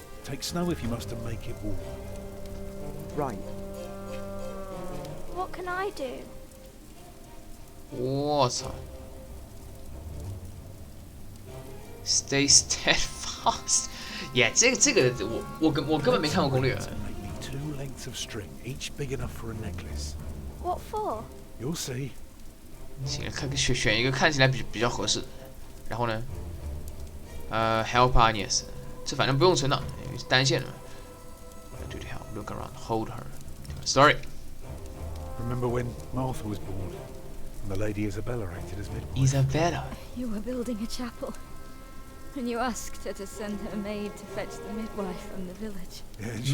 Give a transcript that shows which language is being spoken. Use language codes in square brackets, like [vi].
[en] Take snow if you must and make it warm. Right. What can I do? [zh] 我操 [en] ！Stay steadfast. [zh] Yeah， 这个我根本没看过攻略。 [en] And make me 2 lengths of string, each big enough for a necklace. What for? You'll see. [zh] 行，选一个看起来比较合适。然后呢， [en] help Agnes， [zh] 这反正不用存档，因为是单线的嘛。 [en] Do the help, look around, hold her. Story. Remember when Martha was born? And the Lady Isabella acted as midwife? Isabella. You were building a chapel. And you asked her to send her maid to fetch the midwife from the village. Yeah, and she